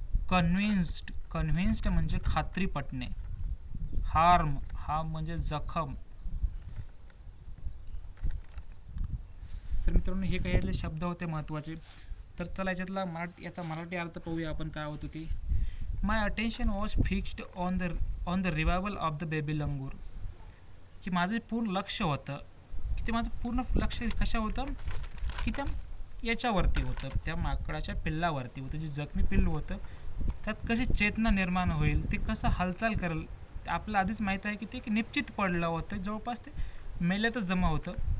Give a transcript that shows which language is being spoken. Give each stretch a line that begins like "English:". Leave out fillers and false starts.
Marathi: Convinced म्हणजे खात्री Patne. Harm म्हणजे जखम. तर मित्रांनो, हे काही यातले शब्द होते महत्त्वाचे. तर चला याच्यातला याचा मराठी अर्थ पाहूया आपण काय होत होती.
English: My attention was fixed on the revival of the baby langur.
Marathi: की माझं पूर्ण लक्ष होतं, की ते माझं पूर्ण लक्ष कशा होतं, की त्या याच्यावरती होतं, त्या माकडाच्या पिल्लावरती होतं. जे जखमी पिल्लू होतं त्यात कशी चेतना निर्माण होईल, ते कसं हालचाल करेल. आपल्याला आधीच माहीत आहे की ते निश्चित पडलं होतं, जवळपास ते मेल्यातच जमा होतं.